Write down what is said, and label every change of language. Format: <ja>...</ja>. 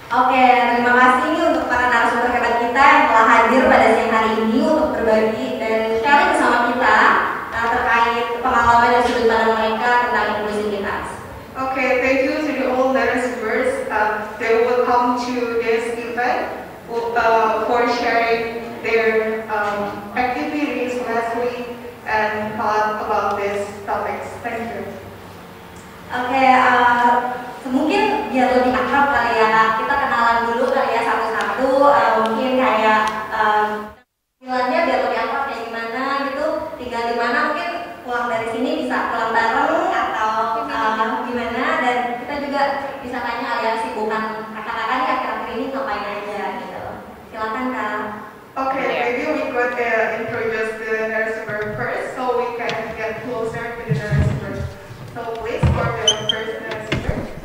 <id>Oke, terima kasih untuk para narasumber hebat kita yang telah hadir pada siang hari ini untuk berbagi dan sharing bersama kita terkait pengalaman dan sudut pandang mereka tentang inklusivitas.</id> <en>Okay, thank you to the all narrators. They will come to this event for sharing their activities last week and thought about these topics. Thank you.</en> <id>Oke, mungkin biar lebih akrab kali ya Kak, kita kenalan dulu kali ya satu-satu, mungkin kayak panggilannya biar lebih akrab kayak gimana gitu, tinggal di mana, mungkin pulang dari sini bisa pulang bareng atau gimana, dan kita juga bisa tanya alias sibukan kakak-kakak nih akhir-akhir ini ngapain aja gitu. Silakan Kak.</id> <en>Okay, maybe we could introduce the narrator first so we can get closer to the narrator. So please for the first narrator.</en>